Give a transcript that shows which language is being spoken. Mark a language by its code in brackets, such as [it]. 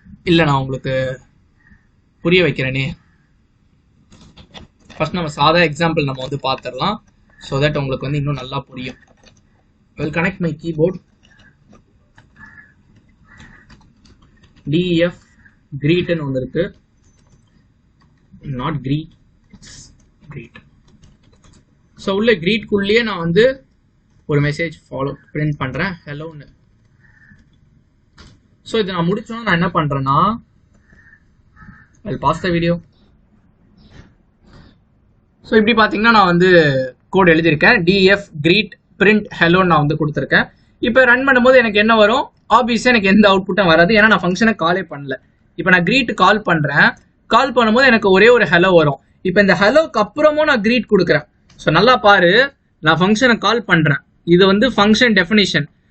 [ta] இல்லை, நான் உங்களுக்கு புரிய வைக்கிறேனே. ஃபர்ஸ்ட் நம்ம சாதா எக்ஸாம்பிள் நம்ம வந்து பார்த்துடலாம். ஸோ தட் உங்களுக்கு வந்து இன்னும் நல்லா புரியும். [en] Will connect my keyboard. [ta] DEF greetன்னு ஒன்று இருக்கு. [en] Not greet, it's greet. [ta] So உள்ள greetக்குள்ளேயே நான் வந்து ஒரு மெசேஜ் பிரிண்ட் பண்றேன், ஹலோன்னு. ஸோ இதை நான் முடிச்சோன்னா நான் என்ன பண்றேன்னா, [en] I'll pause the video. [ta] So இப்படி பார்த்தீங்கன்னா நான் வந்து கோட் எழுதியிருக்கேன். DEF greet print hello நான் வந்து கொடுத்துருக்கேன். இப்போ ரன் பண்ணும்போது எனக்கு என்ன வரும், ஆப்வியஸாக எனக்கு எந்த அவுட்புட்டும் வராது, ஏன்னா நான் ஃபங்க்ஷனை காலே பண்ணல. இப்போ நான் greet கால் பண்ணுறேன், கால் பண்ணும்போது எனக்கு ஒரே ஒரு ஹலோ வரும். இப்போ இந்த ஹலோக்கு அப்புறமும் நான் greet கொடுக்குறேன். ஸோ நல்லா பாரு, நான் ஃபங்க்ஷனை கால் பண்ணுறேன், இது வந்து ஃபங்க்ஷன் டெஃபினிஷன்.